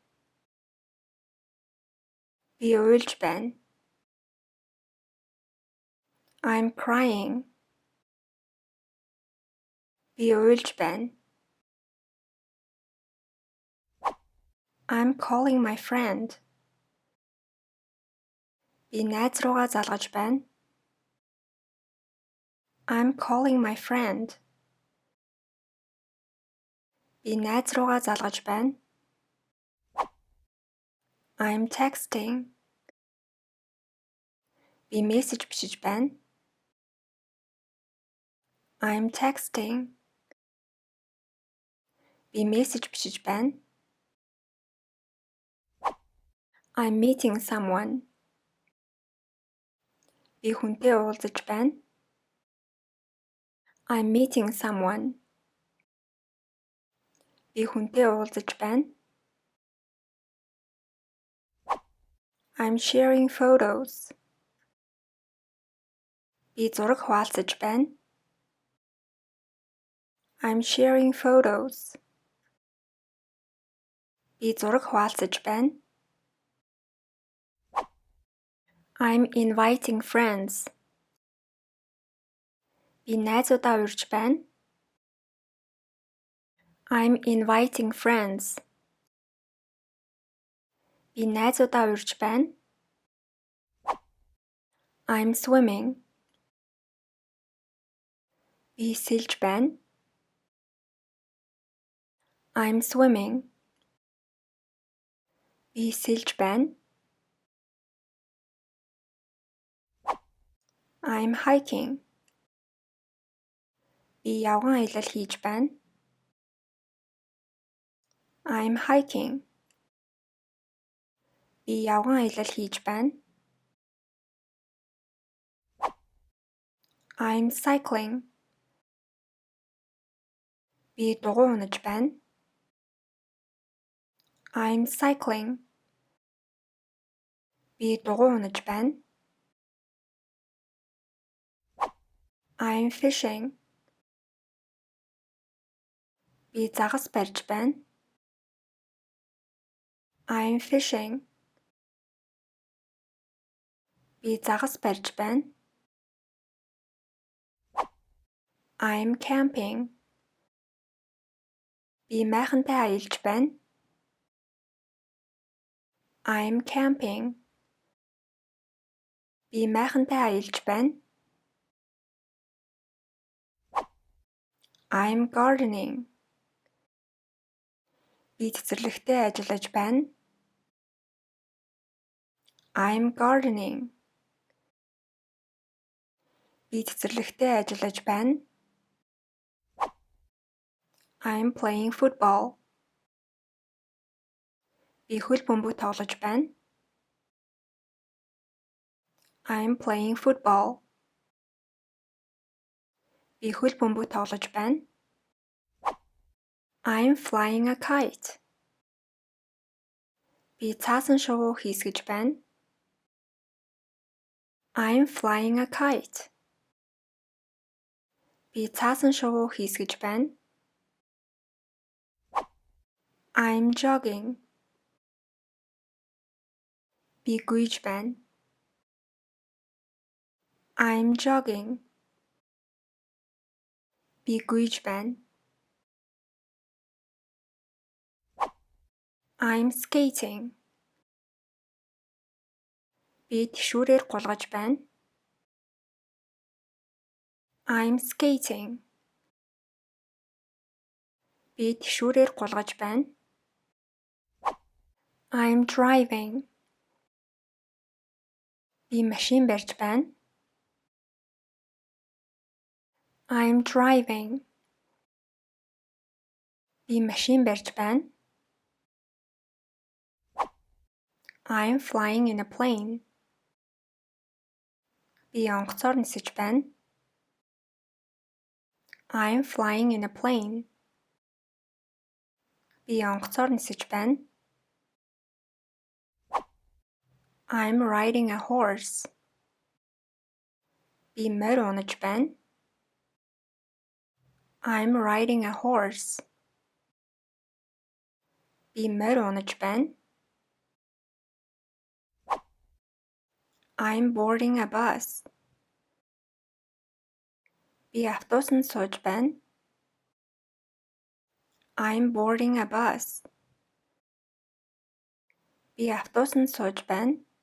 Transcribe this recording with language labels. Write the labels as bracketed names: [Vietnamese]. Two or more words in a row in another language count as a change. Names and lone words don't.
[Mongolian] Би уйлж байна. [English] I'm crying. [Mongolian] Би уйлж байна. [English] I'm calling my friend. [Mongolian] Би найз руугаа залгаж байна. [English] I'm calling my friend. [Mongolian] Би найз руугаа залгаж байна. [English] I'm texting. [Mongolian] Би мессеж бичиж байна. [English] I'm texting. [Mongolian] Би мессеж бичиж байна. [English] I'm meeting someone. [Mongolian] Би хүнтэй уулзаж байна. [English] I'm meeting someone. [Mongolian] Би хүнтэй уулзаж байна. [English] I'm sharing photos. [Mongolian] Би зураг хуваалцаж байна. [English] I'm sharing photos. [Mongolian] Би зураг хуваалцаж байна. [English] I'm inviting friends. [Mongolian] Би найзуудаа урьж байна. [English] I'm inviting friends. [Mongolian] Би найзуудаа урьж байна. [English] I'm swimming. [Mongolian] Би сэлж байна. [English] I'm swimming. [Mongolian] Би сэлж байна. [English] I'm hiking. [Mongolian] Би явган аялал хийж байна. [English] I'm hiking. [Mongolian] Би явган аялал хийж байна. [English] I'm cycling. [Mongolian] Би дугуй унаж байна. [English] I'm cycling. [Mongolian] Би дугуй унаж байна. [English] I'm fishing. [Mongolian] Би загас барьж байна. [English] I'm fishing. [Mongolian] Би загас барьж байна. [English] I'm camping. [Mongolian] Би майхантай аялж байна. [English] I'm camping. [Mongolian] Би майхантай аялж байна. [English] I'm gardening. [Mongolian] Би цэцэрлэгтээ ажиллаж байна. [English] I'm gardening. [Mongolian] Би цэцэрлэгтээ ажиллаж байна. [English] I'm playing football. [Mongolian] Би хөл бөмбөг тоглож байна. [English] I'm playing football. [Mongolian] Би хөл бөмбөг тоглож байна. [English] I'm flying a kite. [Mongolian] Би цаасан шувуу хийсгэж байна. [English] I'm flying a kite. [Mongolian] Би цаасан шувуу хийсгэж байна. [English] I'm jogging. [Mongolian] Би гүйж байна. [English] I'm jogging. [Mongolian] Би гүйж байна. [English] I'm skating. [Mongolian] Би тэшүүрээр гулгаж байна. [English] I'm skating. [Mongolian] Би тэшүүрээр гулгаж байна. [English] I'm driving. [Mongolian] Би машин барьж байна. [English] I'm driving. [Mongolian] Би машин барьж байна. [English] I'm flying in a plane. [Mongolian] Би онгоцоор нисэж байна. [English] I'm flying in a plane. [Mongolian] Би онгоцоор нисэж байна. [English] I'm riding a horse. [Mongolian] Би морь унаж байна. [English] I'm riding a horse. [Mongolian] Би морь унаж байна. [English] I'm boarding a bus. [Mongolian] Би автобусанд сууж байна. [English] I'm boarding a bus. [Mongolian] Би автобусанд сууж байна.